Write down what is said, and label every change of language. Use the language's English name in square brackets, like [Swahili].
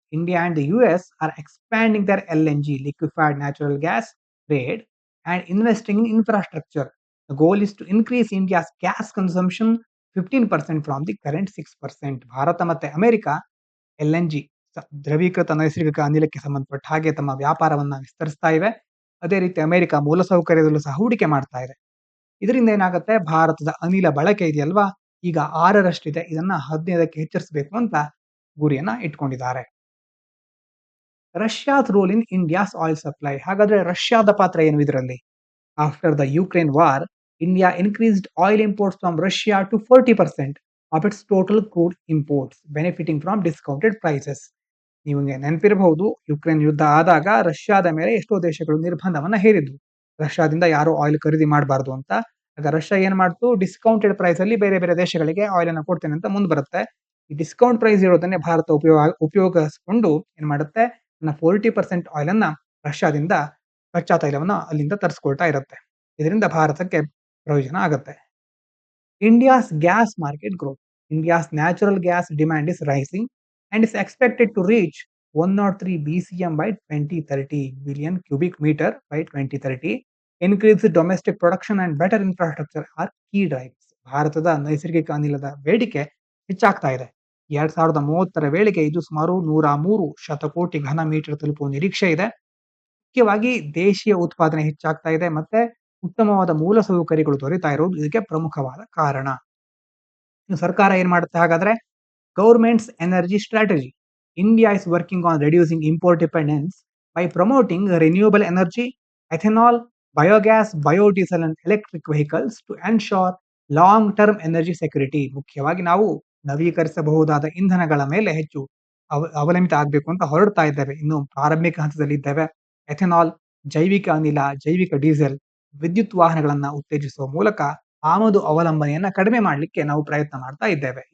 [English] India and the US are expanding their LNG, liquefied natural gas trade, and investing in infrastructure. The goal is to increase India's gas consumption 15% from the current 6%. [Kannada] Bharat ಮತ್ತೆ America LNG, ದ್ರವೀಕೃತ ನೈಸರ್ಗಿಕ ಅನಿಲಕ್ಕೆ ಸಂಬಂಧಪಟ್ಟ ಹಾಗೆ ತಮ್ಮ ವ್ಯಾಪಾರವನ್ನ ವಿಸ್ತರಿಸ್ತಾ ಇವೆ. ಅದೇ ರೀತಿ America ಮೂಲಸೌಕರ್ಯದಲ್ಲೂ ಸಹ ಹೂಡಿಕೆ ಮಾಡ್ತಾ ಇದೆ. ಇದರಿಂದ ಏನಾಗುತ್ತೆ, ಭಾರತದ ಅನಿಲ ಬಳಕೆ ಇದೆಯಲ್ವಾ, ಈಗ 6ರಷ್ಟಿದೆ, ಇದನ್ನ 15ಕ್ಕೆ ಹೆಚ್ಚಿಸಬೇಕು ಅಂತ ಗುರಿಯನ್ನ ಇಟ್ಕೊಂಡಿದ್ದಾರೆ. [English] Russia's role in India's oil supply. [Kannada] ಹಾಗಾದ್ರೆ ರಷ್ಯಾದ ಪಾತ್ರ ಏನು ಇದರಲ್ಲಿ? [English] After the Ukraine war, India increased oil imports from Russia to 40% of its total crude imports, benefiting from discounted prices. [Kannada] ನಿಮಗೆ ನೆನಪಿರಬಹುದು, ಯುಕ್ರೇನ್ ಯುದ್ಧ ಆದಾಗ ರಷ್ಯಾದ ಮೇಲೆ ಎಷ್ಟೋ ದೇಶಗಳು ನಿರ್ಬಂಧವನ್ನ ಹೇರಿದ್ವು, ರಷ್ಯಾದಿಂದ ಯಾರು ಆಯಿಲ್ ಖರೀದಿ ಮಾಡಬಾರ್ದು ಅಂತ. ಆಗ ರಷ್ಯಾ ಏನ್ ಮಾಡ್ತು, ಡಿಸ್ಕೌಂಟೆಡ್ ಪ್ರೈಸ್ ಅಲ್ಲಿ ಬೇರೆ ಬೇರೆ ದೇಶಗಳಿಗೆ ಆಯಿಲ್ ಅನ್ನ ಕೊಡ್ತೇನೆ ಅಂತ ಮುಂದೆ ಬರುತ್ತೆ. ಈ ಡಿಸ್ಕೌಂಟ್ ಪ್ರೈಸ್ ಇರೋದನ್ನೇ ಭಾರತ ಉಪಯೋಗಿಸಿಕೊಂಡು ಏನ್ ಮಾಡುತ್ತೆ, 40% ಆಯಿಲ್ ಅನ್ನ ರಷ್ಯಾದಿಂದ, ಕಚ್ಚಾ ತೈಲವನ್ನ ಅಲ್ಲಿಂದ ತರಿಸ್ಕೊಳ್ತಾ ಇರುತ್ತೆ. ಇದರಿಂದ ಭಾರತಕ್ಕೆ ಪ್ರಯೋಜನ ಆಗುತ್ತೆ. [English] India's gas market growth. India's natural gas demand is rising and is expected to reach 103 BCM by 2030, billion cubic meter by 2030. Increased domestic production and better infrastructure are key drivers. [Kannada] ಭಾರತದ ನೈಸರ್ಗಿಕ ಅನಿಲದ ಬೇಡಿಕೆ ಹೆಚ್ಚಾಗ್ತಾ ಇದೆ. 2030ರ ವೇಳೆಗೆ ಇದು ಸುಮಾರು 103 ಶತಕೋಟಿ ಘನ ಮೀಟರ್ ತಲುಪುವ ನಿರೀಕ್ಷೆ ಇದೆ. ಮುಖ್ಯವಾಗಿ ದೇಶೀಯ ಉತ್ಪಾದನೆ ಹೆಚ್ಚಾಗ್ತಾ ಇದೆ ಮತ್ತೆ ಉತ್ತಮವಾದ ಮೂಲ ಸೌಕರ್ಯಗಳು ದೊರೆತಾ ಇರೋದು ಇದಕ್ಕೆ ಪ್ರಮುಖವಾದ ಕಾರಣ. ಇನ್ನು ಸರ್ಕಾರ ಏನ್ ಮಾಡುತ್ತೆ ಹಾಗಾದ್ರೆ, [English] Government's energy strategy. India is working on reducing import dependence by promoting renewable energy, ethanol, biogas, biodiesel and electric vehicles to ensure long-term energy security. [Kannada] ಮುಖ್ಯವಾಗಿ ನಾವು ನವೀಕರಿಸಬಹುದಾದ ಇಂಧನಗಳ ಮೇಲೆ ಹೆಚ್ಚು ಅವಲಂಬಿತ ಆಗಬೇಕು ಅಂತ ಹೊರಡ್ತಾ ಇದ್ದೇವೆ. ಇನ್ನು ಪ್ರಾರಂಭಿಕ ಹಂತದಲ್ಲಿ ಇದ್ದೇವೆ. ಎಥೆನಾಲ್, ಜೈವಿಕ ಅನಿಲ, ಜೈವಿಕ ಡೀಸೆಲ್, ವಿದ್ಯುತ್ ವಾಹನಗಳನ್ನ ಉತ್ತೇಜಿಸುವ ಮೂಲಕ ಆಮದು ಅವಲಂಬನೆಯನ್ನ ಕಡಿಮೆ ಮಾಡಲಿಕ್ಕೆ ನಾವು ಪ್ರಯತ್ನ ಮಾಡ್ತಾ ಇದ್ದೇವೆ.